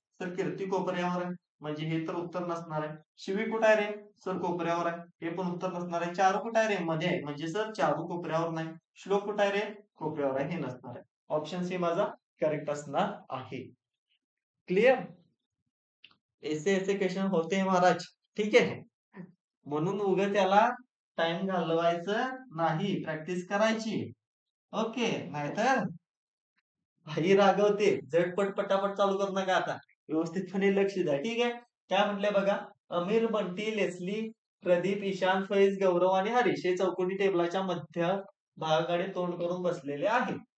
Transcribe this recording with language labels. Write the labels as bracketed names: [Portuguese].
[Marathi] तर कीर्ती कोपऱ्यावर आहे. म्हणजे हे तर उत्तर नसणार आहे. शिवी कुठे आहे रे? सर कोपऱ्यावर आहे. हे पण उत्तर नसणार आहे. चारू कुठे आहे रे? मध्ये आहे. म्हणजे सर चारू कोपऱ्यावर नाही. श्लोक कुठे आहे रे? कोपऱ्यावर आहे. हे नसणार आहे. ऑप्शन सी माझा करेक्ट असणार आहे. क्लिअर? [Hindi] ऐसे ऐसे क्वेश्चन होते महाराज. [Marathi] ठीक आहे. म्हणून उगाच त्याला टाइम घालवायचं नाही. प्रॅक्टिस करायची. ओके. नाहीतर भाई रागवते. झटपट पटापट चालू करू नका आता. व्यवस्थितपणे लक्ष द्या. ठीक आहे. काय म्हटलंय बघा. अमीर, बंटी, लेस्ली, प्रदीप, ईशान, फैज, गौरव आणि हरीश हे चौकोनी टेबलाच्या मध्य भागाकडे तोंड करून बसलेले आहेत.